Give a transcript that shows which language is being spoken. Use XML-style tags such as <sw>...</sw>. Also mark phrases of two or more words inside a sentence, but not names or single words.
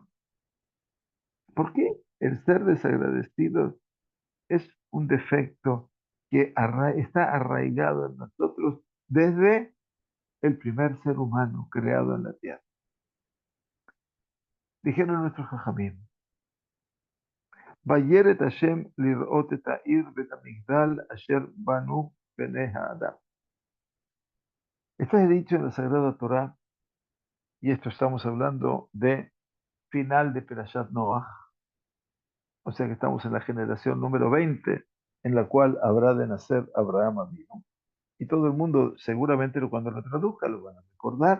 <es>¿Por qué el ser desagradecido es un defecto que está arraigado en nosotros desde el primer ser humano creado en la tierra? Dijeron nuestros Jajamim,</es> <he>וירד השם לראות את העיר ואת המגדל אשר בנו בני האדם.</he> <es>Está dicho en la Sagrada Torá, y esto estamos hablando de final de Perashat Noach, o sea que estamos en la generación número 20, en la cual habrá de nacer Abraham Avinu. Y todo el mundo, seguramente cuando lo traduzca, lo van a recordar.</es>